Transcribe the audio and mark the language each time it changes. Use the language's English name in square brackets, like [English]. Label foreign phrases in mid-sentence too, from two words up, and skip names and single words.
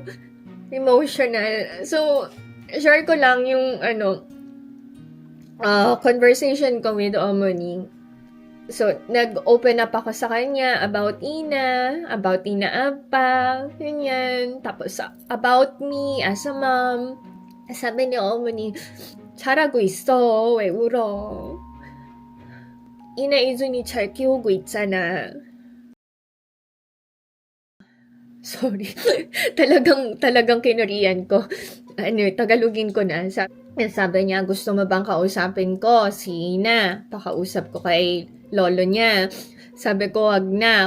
[Filipino] Emotional. So, [English] share ko lang [Filipino] yung conversation ko with Omoni. So, nag-open up ako sa kanya about Ina Apa, ganyan. Tapos, [English] about me as a mom. [Filipino] Sabi ni Omoni, [Korean] 잘하고 있어. 왜 울어? Ina 이준이 잘 키우고 있잖아. [Filipino] Sorry. talagang kinurian ko. Tagalogin ko na. Sabi niya, gusto mo bang kausapin ko? Si Ina. Pakausap ko kay lolo niya. Sabi ko, wag na.